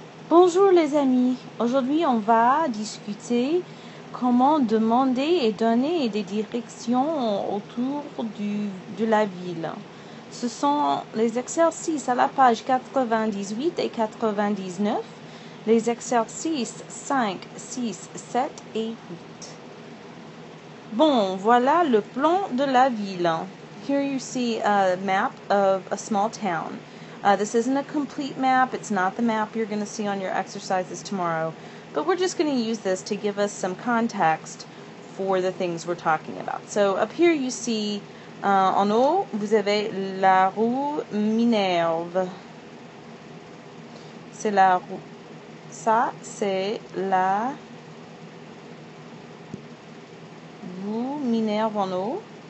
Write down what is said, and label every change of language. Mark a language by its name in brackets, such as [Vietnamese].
[French] Bonjour les amis, aujourd'hui on va discuter comment demander et donner des directions autour de la ville. Ce sont les exercices à la page 98 et 99, les exercices 5, 6, 7 et 8. Bon, voilà le plan de la ville. [English] Here you see a map of a small town. This isn't a complete map. It's not the map you're going to see on your exercises tomorrow. But we're just going to use this to give us some context for the things we're talking about. So up here you see, [French] en haut, vous avez la rue Minerve. C'est la rue. Ça, c'est la rue Minerve en haut.